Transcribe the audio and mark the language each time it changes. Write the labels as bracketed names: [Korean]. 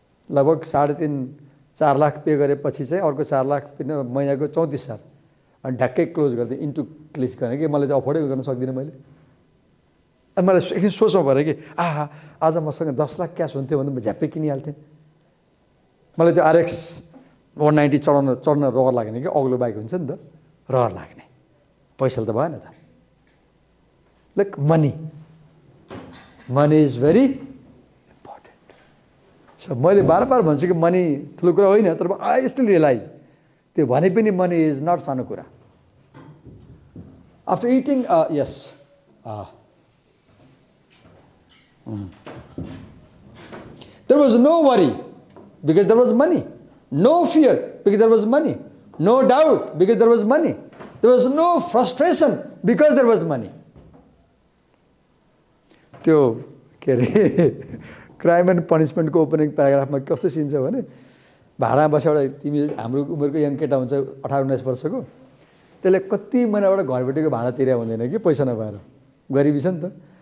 [Nepali] लगभग 3.5-4 लाख पे गरेपछि चाहिँ अर्को 4 लाख महिनाको 34,000 अनि ढ्याक्कै क्लोज गर्दै इन्टु क्लिक गरेँ कि मलाई चाहिँ अफोर्डै गर्न सक्दिनँ मैले। अनि मलाई एकदिन सोचमा पऱ्यो कि आज मसँग 10 लाख क्यास हुन्थ्यो भने म झ्याप्पै किनिहाल्थेँ। मलाई त्यो RX 190 चढ्न रहर लाग्ने कि अग्लो बाइक हुन्छ नि त, रहर लाग्ने, पैसाले त भएन त। [English] Like money is very important. [Nepali] So मैले बारम्बार भन्छु कि मनी ठुलो कुरा होइन, तर [English] I still realize [Nepali] त्यो भने पनि [English] money is not [Nepali] सानो कुरा। [English] After eating यस there was no worry because there was money, no fear because there was money, no doubt because there was money, there was no frustration because there was money. [Nepali] त्यो के अरे crime and पनिसमेन्टको opening प्याराग्राफमा कस्तो scene छ भने भाडामा बसेर एउटा तिमी हाम्रो उमेरको यङ केटा हुन्छ 18-19 वर्षको, त्यसले कति महिनाबाट घरबेटीको भाडा तिरे हुँदैन कि पैसा नभएर, गरिबी छ नि त।